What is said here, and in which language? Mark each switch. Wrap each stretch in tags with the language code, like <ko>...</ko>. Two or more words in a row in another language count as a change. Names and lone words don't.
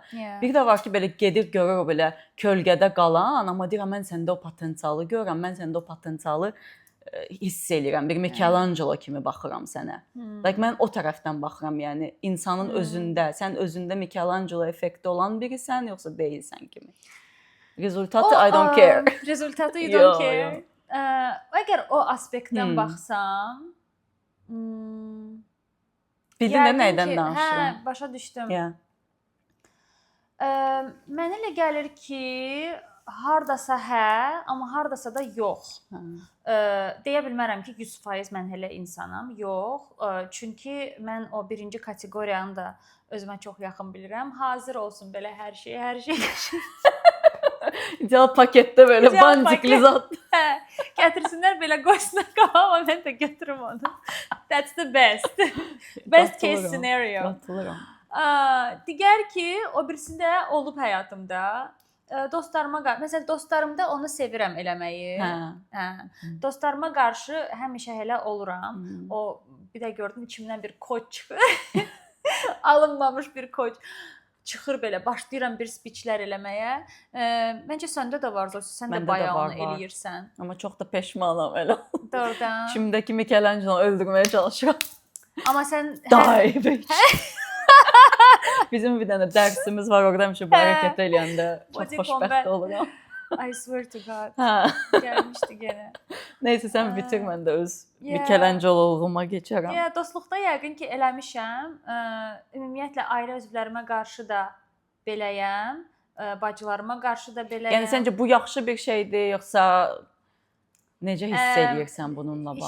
<az>Bir də var ki, belə gedir, görür o belə kölgədə qalan, amma deyirəm, mən səndə o potensialı görürəm, mən səndə o potensialı hiss eləyirəm. Bir Michelangelo kimi baxıram sənə. Mən o tərəfdən baxıram, yəni insanın özündə, sən özündə Michelangelo effekti olan birisən, yoxsa deyilsən kimi. Rezultatı</az> <en>I don't care.</en> <az>Rezultatı</az> <en>you don't care.</en> <az>Əgər o aspektdən baxsam, bildin də nədən danışıram? Hə, başa düşdüm. Mənə elə gəlir ki, hardasa hə, amma hardasa da yox. Deyə bilmərəm ki, 100% mən elə insanam. Yox. Çünki mən o birinci kateqoriyanı da özümə çox yaxın bilirəm. Hazır olsun belə hər şey. İdeal paketdə belə bandikli zat. Gətirsinlər belə qoysunlar qabağıma, mən də götürüm onu.</az> <en>That's the best. Best case scenario.</en> <az>Qatılıram. Digər ki, o birisində olub həyatımda. Dostlarıma qarşı, məsələn, dostlarımda onu sevirəm eləməyi. Dostlarıma qarşı həmişə elə oluram. O bir də gördüm içimdən bir koç çıxır. Alınmamış bir koç çıxır belə, başlayıram bir speechlər eləməyə. Məncə səndə də var, sən də bayağı onu eləyirsən. Amma çox da peşmanam elə. Doğrudan. Şimdiki Michelangelo öldürməyə çalışıram. Amma sən bizim bir dənə dərsimiz var, orada həmişə bu hərəkət eləyəndə çox xoşbəxt oluram.</az> <en>I swear to God.</en> <az>Gəlmişdi yenə. Neysə, sən bitir, mən də öz Michelangelo-luğuma keçərəm. Dostluqda yəqin ki, eləmişəm. Ümumiyyətlə, ailə üzvlərimə qarşı da beləyəm. Bacılarıma qarşı da beləyəm. Yəni, səncə bu yaxşı bir şeydir, yoxsa necə hiss edirsən bununla bağlı?</az>